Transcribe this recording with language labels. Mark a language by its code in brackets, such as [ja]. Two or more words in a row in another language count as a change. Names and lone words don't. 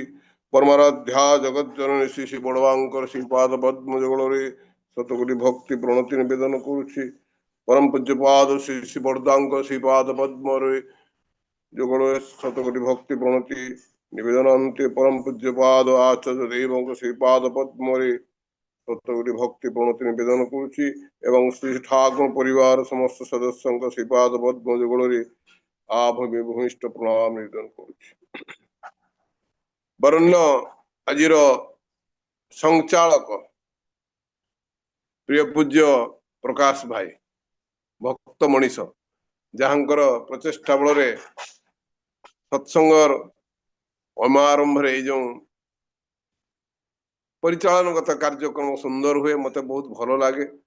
[or] ପରମାରାଧ୍ୟା ଜଗତ ଜନନୀ ଶ୍ରୀ ଶ୍ରୀ ବଡ଼ବାଂକର ଶ୍ରୀପାଦ ପଦ୍ମ ଯୁଗଳରେ ଶତକୋଟି ଭକ୍ତି ପ୍ରଣତି ନିବେଦନ କରୁଛି। ପରମ ପୂଜ୍ୟପାଦ ଶ୍ରୀ ଶ୍ରୀ ବଡ଼ଦାଂକ ଶ୍ରୀପାଦ ପଦ୍ମ ଯୁଗଳରେ ଶତକୋଟି ଭକ୍ତି ପ୍ରଣତି ନିବେଦନ ଅନ୍ତେ ପରମ ପୂଜ୍ୟପାଦ ଆଚାର୍ଯ୍ୟ ଦେବ ଶ୍ରୀପାଦ ପଦ୍ମ ଶତକୋଟି ଭକ୍ତି ପ୍ରଣତି ନିବେଦନ କରୁଛି ଏବଂ ଶ୍ରୀ ଠାକୁର ପରିବାର ସମସ୍ତ ସଦସ୍ୟ ଶ୍ରୀପାଦ ପଦ୍ମ ଯୁଗଳରେ ଆଭୂମି ଭୂମିଷ୍ଠ ପ୍ରଣାମ ନିବେଦନ କରୁଛି। ବରଣ୍ୟ ଆଜିର ସଂଚାଳକ ପ୍ରିୟ ପୂଜ୍ୟ ପ୍ରକାଶ ଭାଇ ଭକ୍ତ ମନୀଷ ଜହାଁକର ପ୍ରଚେଷ୍ଟା ବଳ ସତ୍ସଙ୍ଗର ଅମାରମ୍ଭ ଯୋ ପରିଚାଳନଗତ କାର୍ଯ୍ୟକ୍ରମ ସୁନ୍ଦର ହୁଏ ମତେ ବହୁତ ଭଲ ଲାଗେ